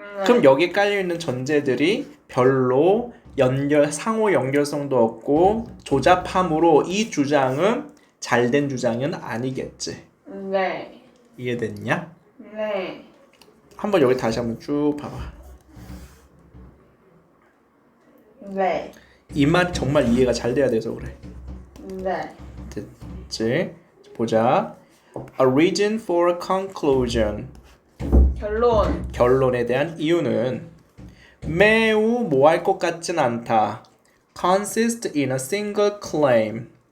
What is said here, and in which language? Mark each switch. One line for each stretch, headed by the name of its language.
Korean: 그럼 여기에 깔려 있는 전제들이 별로 상호 연결성도 없고 조잡함으로 이 주장은 잘된 주장은 아니겠지. 네. 이해됐냐? 네. 한번 여기 다시 한번 쭉 봐봐. 네. 이 말 정말 이해가 잘 돼야 돼서 그래. 네. 됐지? 보자.
English: A reason for a conclusion.
Korean: 결론에 대한 이유는 매우 뭐 할 것 같진 않다.
English: consist in a single claim.